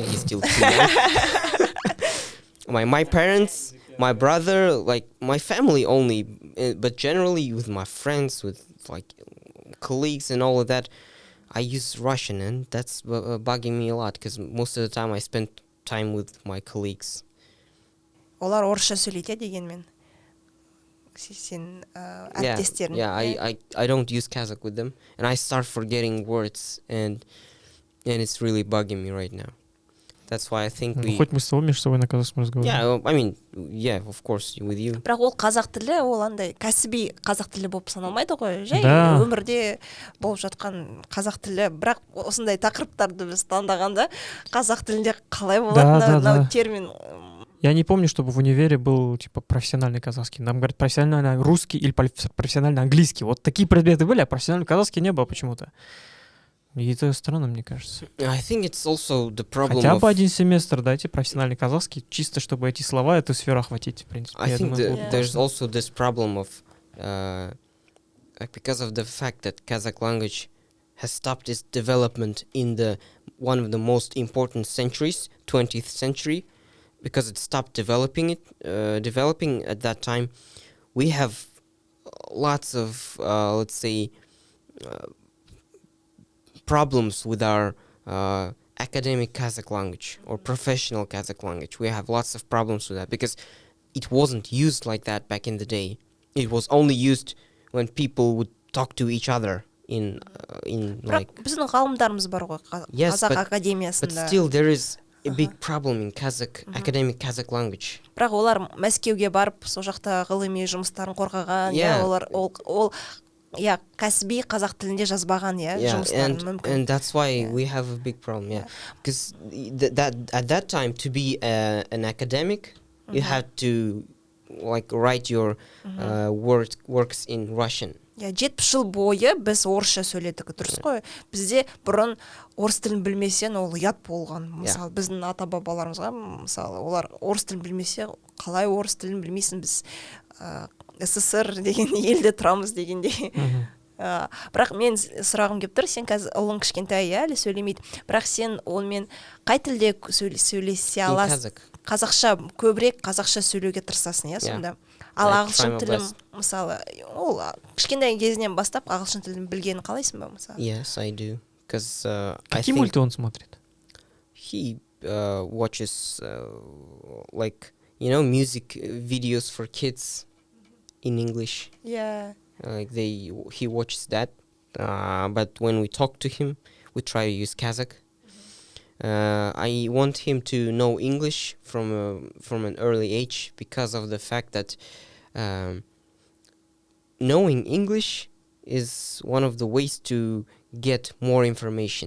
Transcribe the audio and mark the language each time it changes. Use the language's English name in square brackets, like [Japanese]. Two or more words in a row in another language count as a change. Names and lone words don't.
[English] He's still too young. My parents, my brother, like my family only, but generally with my friends, with like colleagues and all of that, I use Russian, and that's bugging me a lot because most of the time I spend time with my colleagues. [Kazakh] Олар орысша сөйлейді дегенмен. Сен әріптестерің. [English] Yeah, I don't use Kazakh with them, and I start forgetting words, and it's really bugging me right now. That's why I think [Russian] Хоть мы с тобой между собой на казахском разговариваем. [English] Yeah, I mean, yeah, of course, with you. [Kazakh] Бірақ ол қазақ тілі, ол андай кәсіби қазақ тілі болып саналмайды ғой. Жай өмірде болып жатқан қазақ тілі. Бірақ осындай тақырыптарды біз таңдағанда қазақ тілінде қалай болады мынау термин. [Russian] Я не помню, чтобы в универе был типа профессиональный казахский. Нам говорят профессиональный русский или профессиональный английский. Вот такие предметы были, а профессиональный казахский не было почему-то. И это странно, мне кажется. [English] I think it's also the problem [Russian] Хотя [English] of... [Russian] бы один семестр дайте профессиональный казахский, чисто чтобы эти слова, эту сферу охватить, в принципе. [English] I [Russian] Я [English] think [Russian] думаю, [English] Yeah. there's also this problem of like because of the fact that Kazakh language has stopped its development in the one of the most important centuries, 20th century, because it stopped developing at that time. We have lots of let's say problems with our academic Kazakh language or professional Kazakh language. We have lots of problems with that because it wasn't used like that back in the day. It was only used when people would talk to each other in like. [Kazakh] Бірақ біздің ғалымдарымыз бар ғой [English] Yes, [Kazakh] қазақ [English] but [Kazakh] академиясында. [English] still there is a big problem in Kazakh academic Kazakh language. [Kazakh] Бірақ олар Мәскеуге барып сол жақта ғылыми жұмыстарын қорғаған, [English] Yeah. [Kazakh] олар ол кәсіби қазақ тілінде жазбаған, жұмыстарын мүмкін. [English] and that's why we have a big problem, because that at that time to be an academic, you had to like write your works in Russian. [Kazakh] 70 жыл бойы біз орысша сөйледік, дұрыс қой. Бізде бұрын орыс тілін білмесен ол ұят болған. Мысалы, біздің ата-бабаларымызға, мысалы, олар орыс тілін білмесе, қалай орыс тілін білмейсің, біз СССР деген елде тұрамыз дегенде. Бірақ мен сұрағым келіп тұр, сен қазір ұлың кішкентай, әлі сөйлемейді. Бірақ сен онымен қай тілде сөйлесе аласың? Қазақша, көбірек қазақша сөйлеуге тырысасың, сонда. Ал ағылшын тілін, мысалы, ол кішкентай кезінен бастап ағылшын тілін білгенін қалайсың ба, мысалы? [English] Yes, I do. Because [Russian] Какие мульты он смотрит? [English] He watches like, music videos for kids in English. Yeah. Like he watches that. But when we talk to him, we try to use Kazakh. I want him to know English from an early age because of the fact that knowing English is one of the ways to get more information.